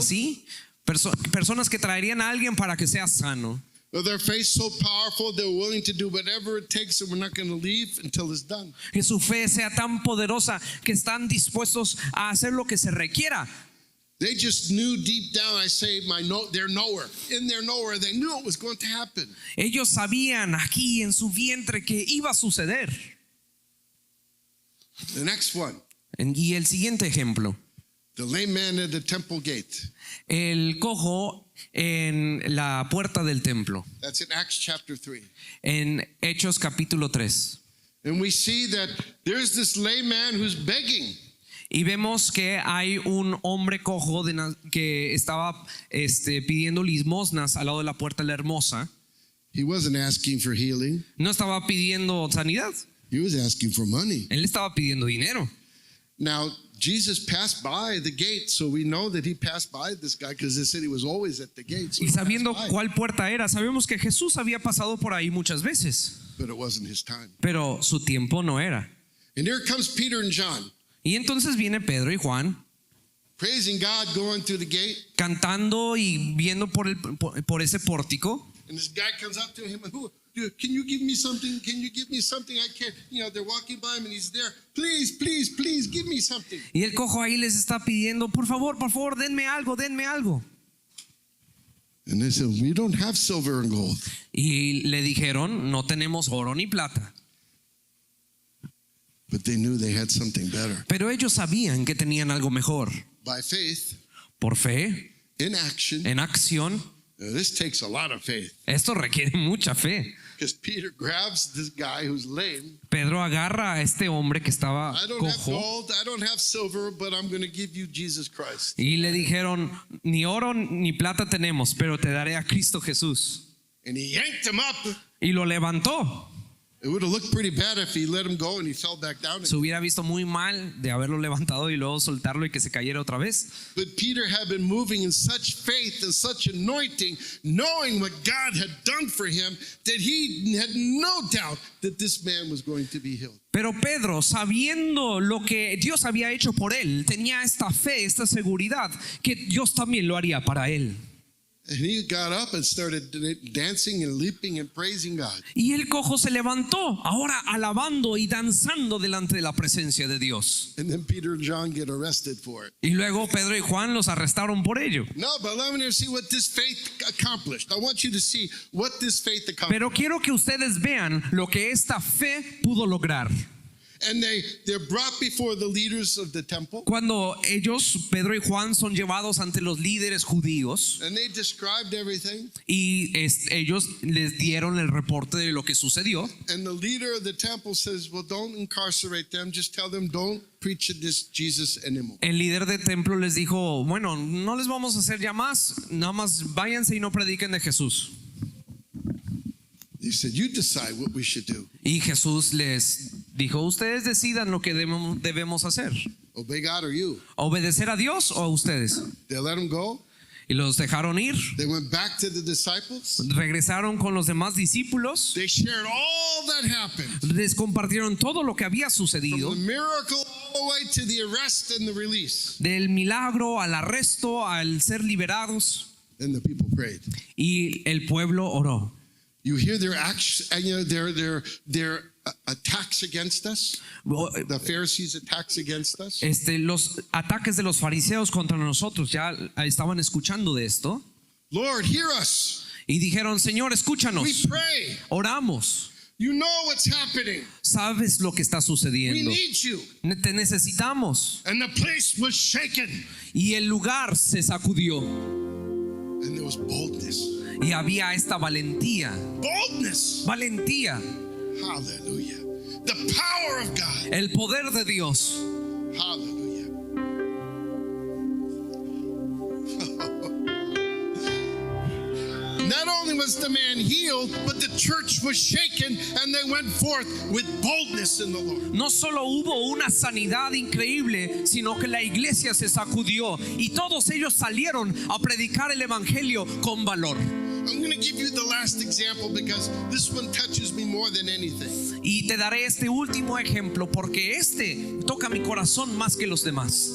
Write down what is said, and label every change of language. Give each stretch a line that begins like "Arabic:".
Spanish: así, personas que traerían a alguien para que sea sano.
English: Well, their faith so powerful, they're willing to do whatever it takes, and we're not going to leave until it's done.
Spanish: Que su fe sea tan poderosa que están dispuestos a hacer lo que se requiera.
English: They just knew deep down, I say, their knower. In their knower, they knew it was going to happen.
Spanish: Ellos sabían aquí en su vientre que iba a suceder.
English: The next one,
Spanish: Y el siguiente ejemplo,
English: the lame man at the temple gate.
Spanish: el cojo en la puerta del templo,
English: That's in Acts chapter 3.
Spanish: en Hechos capítulo 3.
English: And we see that there's this lame man who's begging.
Spanish: Y vemos que hay un hombre cojo que estaba pidiendo limosnas al lado de la puerta de la hermosa.
English: He wasn't asking for healing.
Spanish: No estaba pidiendo sanidad,
English: He was asking for money.
Spanish: él estaba pidiendo dinero.
English: Now, Jesus passed by the gate, so we know that he passed by this guy because they said he was always at the gate. So
Spanish: Y
English: he
Spanish: sabiendo
English: passed by,
Spanish: cuál puerta era, sabemos que Jesús había pasado por ahí muchas veces,
English: but it wasn't his time.
Spanish: pero su tiempo no era.
English: And here comes Peter and John,
Spanish: Y entonces viene Pedro y Juan
English: praising God, going through the gate.
Spanish: cantando y viendo por ese pórtico.
English: And this guy comes up to him and, can you give me something? Can you give me something? I can't. They're walking by him and he's there. Please, please, please, give me something.
Spanish: Y el cojo ahí les está pidiendo, por favor, denme algo, denme algo.
English: And they said, we don't have silver and gold.
Spanish: Y le dijeron, no tenemos oro ni plata.
English: But they knew they had something better.
Spanish: Pero ellos sabían que tenían algo mejor.
English: By faith,
Spanish: Por fe,
English: in action,
Spanish: en acción,
English: Now, this takes a lot of faith
Spanish: Esto requiere mucha fe.
English: because Peter grabs this guy who's lame.
Spanish: Pedro agarra a este hombre que estaba
English: I don't have
Spanish: cojo
English: gold, I don't have silver, but I'm going to give you Jesus Christ.
Spanish: y le dijeron, ni oro ni plata tenemos, pero te daré a Cristo Jesús.
English: And he yanked him up.
Spanish: Y lo levantó.
English: It would have looked pretty bad if he let him go and he fell back down.
Spanish: Se hubiera visto muy mal de haberlo levantado y luego soltarlo y que se cayera otra vez.
English: But Peter had been moving in such faith and such anointing, knowing what God had done for him, that he had no doubt that this man was going to be healed.
Spanish: Pero Pedro, sabiendo lo que Dios había hecho por él, tenía esta fe, esta seguridad que Dios también lo haría para él.
English: And he got up and started dancing and leaping and praising God.
Spanish: Y el cojo se levantó, ahora alabando y danzando delante de la presencia de Dios.
English: And then Peter and John get arrested for it.
Spanish: Y luego Pedro y Juan los arrestaron por ello.
English: No, but let me see what this faith accomplished. I want you to see what this faith accomplished.
Spanish: Pero quiero que ustedes vean lo que esta fe pudo lograr.
English: And they're brought before the leaders of the temple.
Spanish: Cuando ellos, Pedro y Juan, son llevados ante los líderes judíos
English: And they described everything.
Spanish: y ellos les dieron el reporte de lo que sucedió.
English: And the leader of the temple says, well, don't incarcerate them. Just tell them don't preach this Jesus anymore.
Spanish: El líder del templo les dijo, bueno, no les vamos a hacer ya más, nada más váyanse y no prediquen de Jesús.
English: He said, you decide what we should do.
Spanish: Y Jesús les dijo, ustedes decidan lo que debemos hacer.
English: Obey God or you.
Spanish: ¿Obedecer a Dios o a ustedes?
English: They let him go.
Spanish: Y los dejaron ir.
English: They went back to the disciples.
Spanish: Regresaron con los demás discípulos.
English: They shared all that happened.
Spanish: Les compartieron todo lo que había
English: From
Spanish: sucedido.
English: the miracle all the way to the arrest and the release.
Spanish: Del milagro al arresto, al ser liberados.
English: And the people prayed.
Spanish: Y el pueblo oró.
English: You hear their actions, and you know, their attacks against us. The Pharisees' attacks against us.
Spanish: Los ataques de los fariseos contra nosotros, ya estaban escuchando de esto.
English: Lord, hear us.
Spanish: Y dijeron, Señor,
English: We
Spanish: escúchanos.
English: pray.
Spanish: Oramos.
English: You know what's happening.
Spanish: Sabes lo que está
English: We
Spanish: sucediendo.
English: need you.
Spanish: Te necesitamos.
English: And the place was shaken.
Spanish: Y el lugar se sacudió.
English: And there was boldness.
Spanish: Y había esta valentía.
English: Boldness.
Spanish: Valentía.
English: Hallelujah. The power of God.
Spanish: El poder de Dios.
English: Hallelujah. Not only was the man healed, but the church was shaken and they went forth with boldness in the Lord.
Spanish: No solo hubo una sanidad increíble, sino que la iglesia se sacudió y todos ellos salieron a predicar el evangelio con valor.
English: I'm going to give you the last example because this one touches me more than anything.
Spanish: Y te daré este último ejemplo porque toca mi corazón más que los demás.